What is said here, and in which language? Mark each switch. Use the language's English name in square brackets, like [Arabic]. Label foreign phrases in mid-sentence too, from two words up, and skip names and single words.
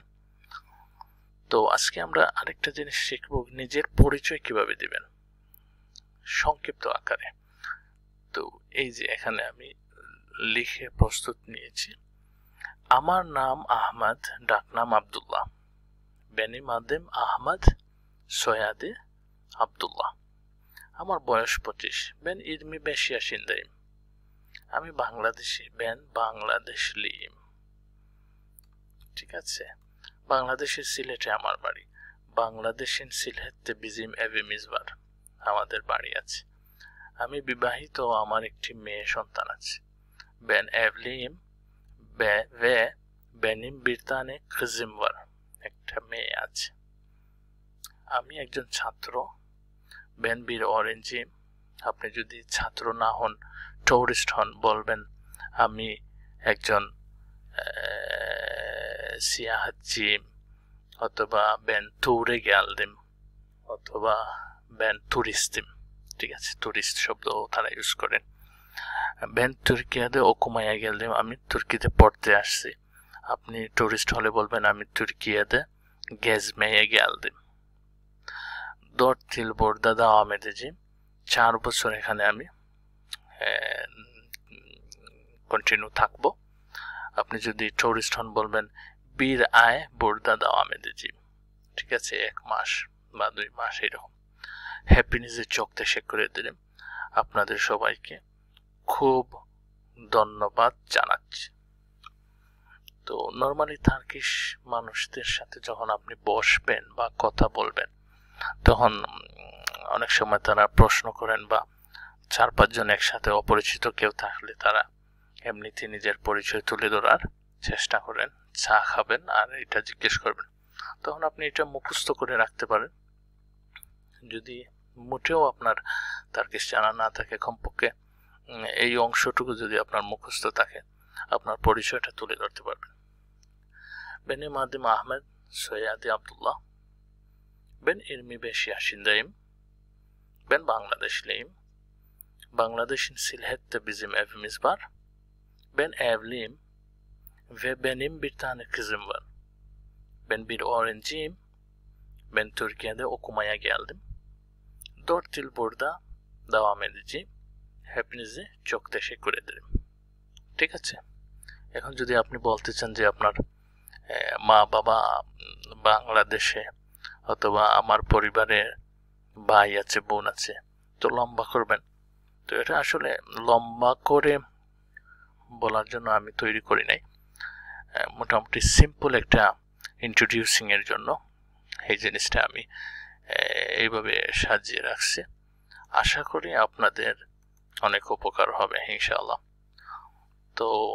[Bangla] তো আজকে আমরা আরেকটা জিনিস শিখব নিজের পরিচয় কিভাবে দিবেন সংক্ষিপ্ত আকারে তো এই যে এখানে আমি লিখে প্রস্তুত নিয়েছি আমার নাম আহমদ ডাকনাম আব্দুল্লাহ [Turkish] benim adım Ahmet soyadı Abdullah [Bangla] আমার বয়স 25 [Turkish] ben 25 yaşındayım [Bangla] আমি বাংলাদেশি [Turkish] ben Bangladeşliyim [Bangla] ঠিক আছে বাংলাদেশের সিলেটে আমার বাড়ি বাংলাদেশের সিলেটে [Turkish] bizim evimiz [Bangla] var আমাদের বাড়ি আছে আমি বিবাহিত আমার একটি মেয়ে সন্তান আছে [Turkish] ben evliyim ve benim bir tane kızım var [Bangla] একটা মেয়ে আছে আমি একজন ছাত্র [Turkish] ben bir öğrenciyim [Bangla] আপনি যদি ছাত্র না হন টুরিস্ট হন বলবেন আমি একজন সিয়াহাতজি অথবা [Turkish] ben ture geldim [Bangla] অথবা [Turkish] ben turistim [Bangla] ঠিক আছে টুরিস্ট শব্দ তারা ইউজ করেন [Turkish] ben Türkiye'de okumaya geldim [Bangla] আমি তুর্কিতে পড়তে আসছি আপনি টুরিস্ট হলে বলবেন আমি [Turkish] Türkiye'de gezmeye geldim 4 yıl burada devam edeceğim [Bangla] 4 বছর এখানে আমি কন্টিনিউ থাকবো আপনি যদি টুরিস্ট হন বলবেন [Turkish] bir ay burada devam edeceğim [Bangla] ঠিক আছে 1 মাস বা 2 মাস এরকম হ্যাপিনেসে চোখ [Turkish] teşekkür ederim [Bangla] আপনাদের সবাইকে খুব ধন্যবাদ জানাচ্ছি তো নরমালি টার্কিশ মানুষদের সাথে যখন আপনি বসবেন বা কথা বলবেন তখন অনেক সময় তারা প্রশ্ন করেন বা 4-5 জন একসাথে অপরিচিত কেউ থাকলে তারা এমনিতে নিজের পরিচয় তুলে ধরার চেষ্টা করেন চা খাবেন আর এটা জিজ্ঞেস করবেন তখন আপনি এটা মুখস্থ করে রাখতে পারেন যদি মোটেও আপনার টার্কিশ জানা না থাকে কমপক্ষে এই অংশটুকু যদি আপনার মুখস্থ থাকে আপনার পরিচয়টা তুলে ধরতে পারবেন [Turkish] benim adım Ahmet soyadı Abdullah ben 25 yaşındayım ben Bangladeşliyim Bangladeş'in Silhet'te bizim evimiz var ben evliyim ve benim bir tane kızım var ben bir öğrenciyim ben Türkiye'de okumaya geldim 4 yıl burada devam edeceğim hepinize çok teşekkür [Bangla] ederim ঠিক আছে এখন যদি আপনি বলতে চান যে আপনার মা বাবা বাংলাদেশে অথবা আমার পরিবারে ভাই আছে বোন আছে তো লম্বা করবেন তো এটা আসলে লম্বা করে বলার জন্য আমি তৈরি করি নাই মোটামুটি সিম্পল একটা ইন্ট্রোডিউসিং এর জন্য এই জিনিসটা আমি এইভাবে সাজিয়ে রাখছি আশা করি আপনাদের অনেক উপকার হবে ইনশাআল্লাহ তো